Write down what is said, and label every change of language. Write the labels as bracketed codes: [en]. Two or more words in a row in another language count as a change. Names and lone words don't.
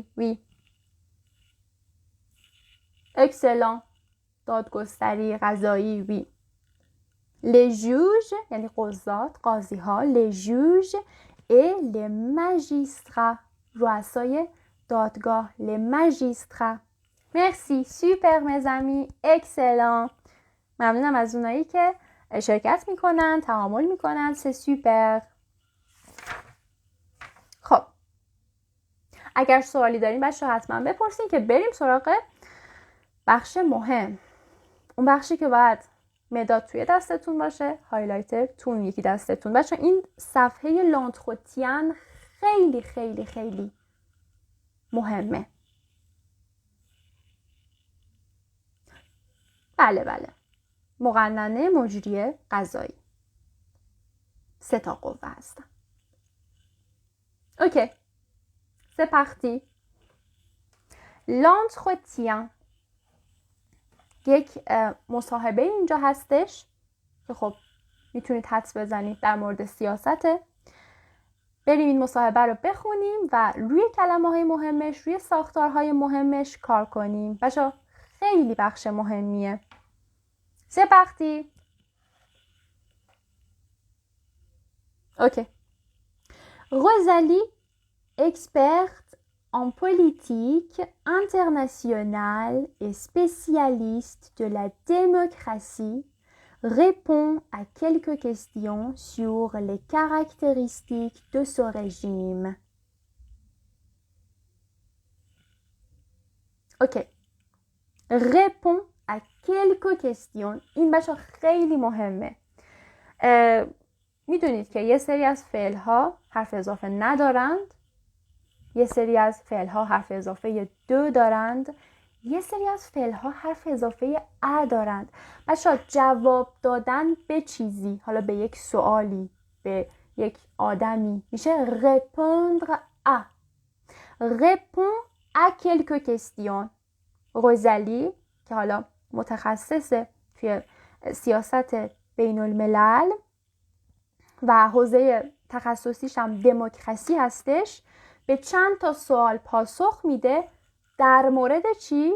[fa] وی excellent دادگستری قضایی. وی [fr] les juges [fa] یعنی قضات قاضی ها. [fr] les juges et les magistrats. [fa] رؤسای دادگاه. [fr] les magistrats. Merci. Super mes amis. [fa] اکسلان. ممنونم از اونایی که شرکت میکنن، تعامل میکنن. [fr] C'est super. [fa] خب اگر سوالی دارین بچه‌ها حتما بپرسین که بریم سراغ بخش مهم. اون بخشی که باید مداد توی دستتون باشه، هایلایتر تو اون یکی دستتون. بچه‌ها این صفحه لانتروتین خیلی خیلی خیلی مهمه. بله مقننه مجریه قضایی. 3 تا قوه هستن. اوکی. [fr] C'est parti. L'entretien. [fa] یک مصاحبه اینجا هستش که خب میتونید حدس بزنید در مورد سیاسته. بریم این مصاحبه رو بخونیم و روی کلمه های مهمش، روی ساختارهای مهمش کار کنیم. بچه‌ها خیلی بخش مهمیه. [fr] C'est parti. [fa] اوکی. [fr] Rosalie, experte en politique internationale et spécialiste de la démocratie, répond à quelques questions sur les caractéristiques de ce régime. Ok. Répond à quelques questions. [fa] این بچه خیلی مهمه. میدونید که یه سری از فعل‌ها حرف اضافه ندارند، یه سری از فعل‌ها حرف اضافه دو دارند، یه سری از فعل‌ها حرف اضافه ا دارند. بچه‌ها جواب دادن به چیزی، حالا به یک سوالی، به یک آدمی، میشه [fr] répondre à. Répond à quelques questions. [fa] روزالی که حالا متخصصه توی سیاست بین الملل و حوزه تخصصیش هم دموکراسی هستش، به چند تا سوال پاسخ میده در مورد چی؟